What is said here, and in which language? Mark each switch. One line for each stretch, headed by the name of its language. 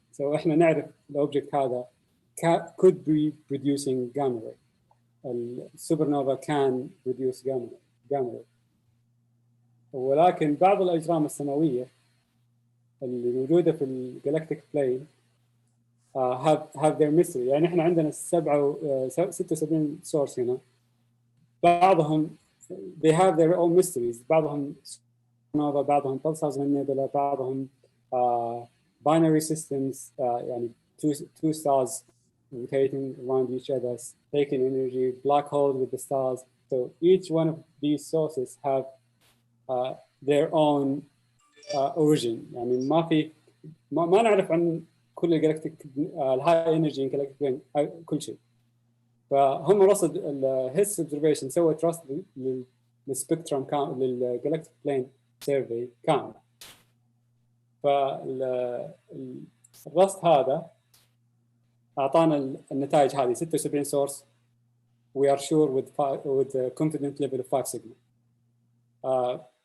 English: So
Arabic: احنا نعرف الأوبجكت هذا
English: could be producing gamma ray. السوبرنوفا can produce gamma ray.
Arabic: ولكن بعض الأجرام السماوية اللي موجودة في الجلاكتيك بلين
English: have their mystery.
Arabic: يعني احنا عندنا 76 source هنا. بعضهم
English: they have their own mysteries. بعضهم supernova, بعضهم pulsars من nebula, بعضهم binary systems,
Arabic: يعني
English: two stars rotating around each other, taking energy, black holes with the stars. So each one of these sources have their own origin.
Arabic: يعني ما نعرف عن كل الجلاكتيك الهاي انرجي جلاكتيك بلين كل شيء. فهم رصد الهيس اوبزرفيشن سوت رصد للسبكترم للجلاكتيك بلين سيرفي كامل. فالرصد هذا اعطانا النتائج هذه 76 source.
English: We are sure with a confident level of 5 sigma.